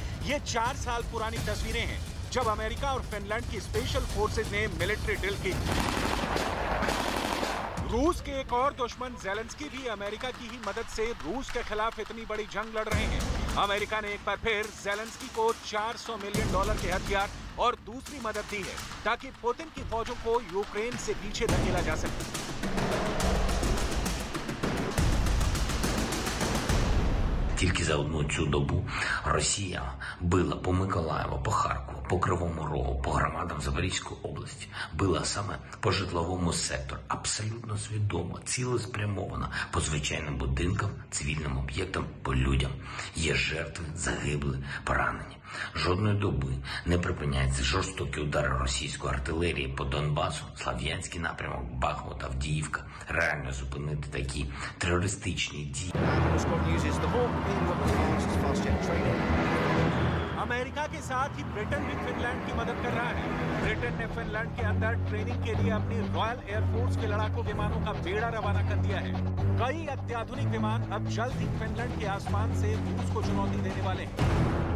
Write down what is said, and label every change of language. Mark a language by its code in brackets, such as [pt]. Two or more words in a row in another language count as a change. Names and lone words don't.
[hi] ये 4 साल पुरानी तस्वीरें हैं, जब अमेरिका और फिनलैंड की [en] special forces [hi] ने [en] military drill [hi] की। रूस के एक और दुश्मन ज़ेलेंस्की भी अमेरिका की ही मदद से रूस के खिलाफ इतनी बड़ी जंग लड़ रहे हैं। अमेरिका ने एक बार फिर ज़ेलेंस्की को $400 मिलियन के हथियार और दूसरी मदद दी है ताकि पुतिन की फौजों को यूक्रेन से पीछे धकेला जा सके। [uk] Тільки за одну цю добу Росія била по Миколаєву, по Харкову, по Кривому Рогу, по громадам Запорізької області. Била саме по житловому сектору. Абсолютно свідомо, цілеспрямовано по звичайним будинкам, цивільним об'єктам, по людям. Є жертви, загибли, поранені. Жодної доби не припиняються жорстокі удари російської артилерії по Донбасу, Слов'янський напрямок, Бахмут, Авдіївка. Реально зупинити такі терористичні дії. [hi] अमेरिका के साथ ही ब्रिटेन भी फिनलैंड की मदद कर रहा है। ब्रिटेन ने फिनलैंड के अंदर ट्रेनिंग के लिए अपनी रॉयल एयरफोर्स के लड़ाकू विमानों का बेड़ा रवाना कर दिया है। कई अत्याधुनिक विमान अब जल्द ही फिनलैंड के आसमान से रूस को चुनौती देने वाले हैं।